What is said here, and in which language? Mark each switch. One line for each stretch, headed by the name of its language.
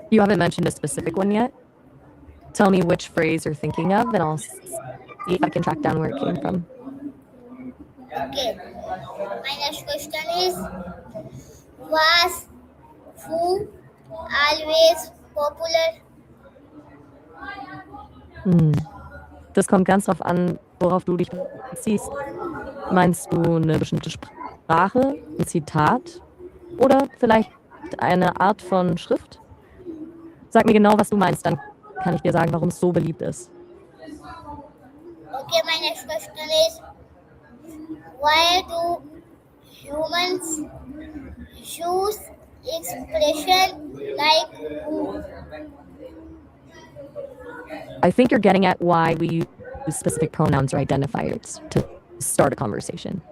English: You haven't mentioned a specific one yet? Tell me which phrase you're thinking of, and I'll see if I can track down where it came from. Okay, my next question is, was who always popular?
German: Das kommt ganz drauf an, worauf du dich beziehst. Meinst du eine bestimmte Sprache, ein Zitat oder vielleicht eine Art von Schrift? Sag mir genau, was du meinst, dann kann ich dir sagen, warum es so beliebt ist.
English: Okay, my next question is, why do humans use expression like who? I think you're getting at why we use specific pronouns or identifiers to start a conversation.